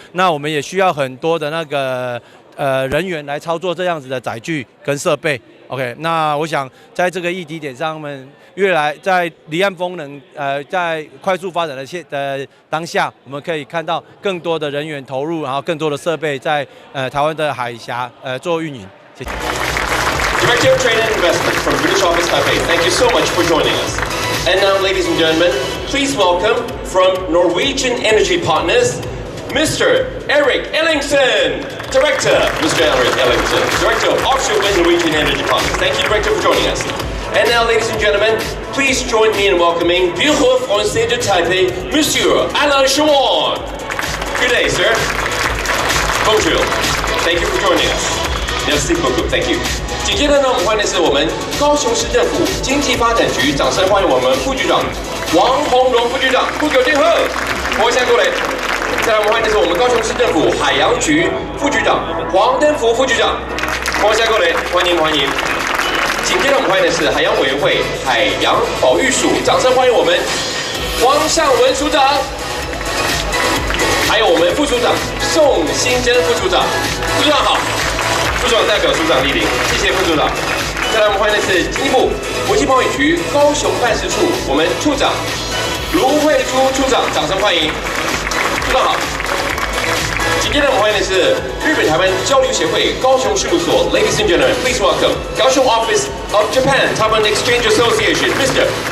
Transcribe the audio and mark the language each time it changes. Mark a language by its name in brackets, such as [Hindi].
[Chinese] 那我们也需要很多的那个人员来操作这样子的载具跟设备 ，OK。那我想在这个议题点上面，越来在离岸风能在快速发展的当下，我们可以看到更多的人员投入，然后更多的设备在台湾的海峡做运营。谢谢。 [English] Director of Trade and Investment from British Office Taipei, thank you so much for joining us. And now, ladies and gentlemen, please welcome from Norwegian Energy Partners, Mr. Eric Ellingsen. Director, Mr. Eric Ellingsen, Director of Offshore Wind Norwegian Energy Partners. Thank you, Director, for joining us. And now, ladies and gentlemen, please join me in welcoming Bureau Français de Taipei, Monsieur Alain Chouan. Good day, sir. [French] Bonjour. [English] Thank you for joining us. [French] Merci beaucoup. [English] Thank you. [Chinese] 紧接着呢，我们欢迎的是我们高雄市政府经济发展局，掌声欢迎我们副局长王宏荣副局长，副局长，我先过来。再来，我们欢迎的是我们高雄市政府海洋局副局长黄登福副局长，我先过来，欢迎欢迎。紧接着我们欢迎的是海洋委员会海洋保育署，掌声欢迎我们黄尚文署长，还有我们副署长宋新珍副署长，副署长好。副署长代表署长莅临，谢谢副署长。再来，我们欢迎的是经济部国际贸易局高雄办事处我们处长卢慧珠处长，掌声欢迎。处长好。紧接着我们欢迎的是日本台湾交流协会高雄事务所 [English] ，Ladies and gentlemen, please welcome 高雄 Office of Japan Taiwan Exchange Association, Mr.